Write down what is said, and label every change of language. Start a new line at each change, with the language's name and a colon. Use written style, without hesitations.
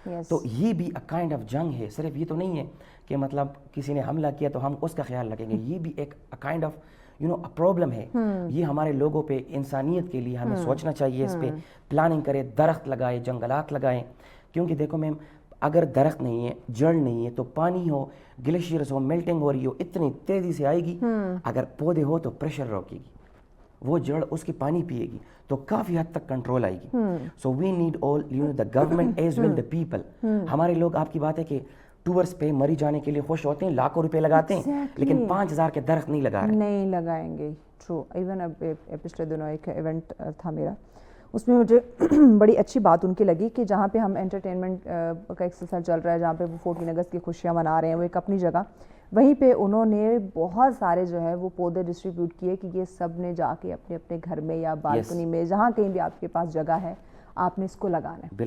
Urdu: تو یہ بھی کائنڈ آف جنگ ہے. صرف یہ تو نہیں ہے کہ مطلب کسی نے حملہ کیا تو ہم اس کا خیال رکھیں گے, یہ بھی ایک کائنڈ آف پرابلم ہے. یہ ہمارے لوگوں پہ, انسانیت کے لیے ہمیں سوچنا چاہیے, اس پہ پلاننگ کرے, درخت لگائے, جنگلات لگائیں. کیونکہ دیکھو میم, اگر درخت نہیں ہے, جڑ نہیں ہے, تو پانی ہو, گلیشیئرز ہو, میلٹنگ ہو رہی ہو, اتنی تیزی سے آئے گی. اگر پودے ہو تو پریشر روکے گی, وہ جڑ اس کی پانی پیے گی, تو کافی حد تک کنٹرول آئے گی.
English: So we need all the government as well the people.
Urdu: ہمارے لوگ, آپ کی بات ہے کہ ٹورس پہ مری جانے کے لیے خوش ہوتے ہیں, لاکھوں روپے لگاتے ہیں, لیکن 5000 کے درخت نہیں لگا رہے. نہیں لگائیں گے. ٹرو. ایون اب پچھلے دنوں ایک ایونٹ تھا میرا, اس میں مجھے بڑی اچھی بات ان کی لگی کہ جہاں پہ ہم انٹرٹینمنٹ کا ایکسرسائز چل رہا ہے, جہاں پہ وہ 14 اگست کی خوشیاں منا رہے ہیں, وہ ایک اپنی جگہ, وہیں پہ انہوں نے بہت سارے جو ہے وہ پودے ڈسٹریبیوٹ کیے کہ یہ سب نے جا کے اپنے اپنے گھر میں یا بالکنی میں, جہاں کہیں بھی آپ کے پاس جگہ ہے, آپ نے اس کو لگانا ہے.